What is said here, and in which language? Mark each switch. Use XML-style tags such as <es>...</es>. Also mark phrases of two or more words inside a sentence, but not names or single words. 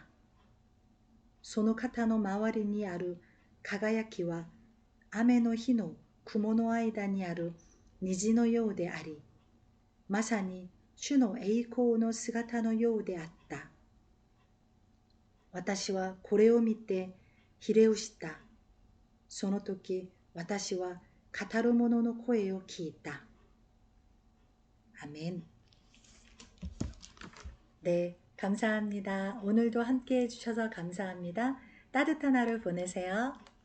<ja>その方の周りにある輝きは雨の日の雲の間にある虹のようであり、まさに主の栄光の姿のようであった。私はこれを見てひれ伏した。その時私は語る者の声を聞いた。아멘.</ja> <ko>네, 감사합니다. 오늘도 함께 해주셔서 감사합니다. 따뜻한 하루 보내세요.</ko>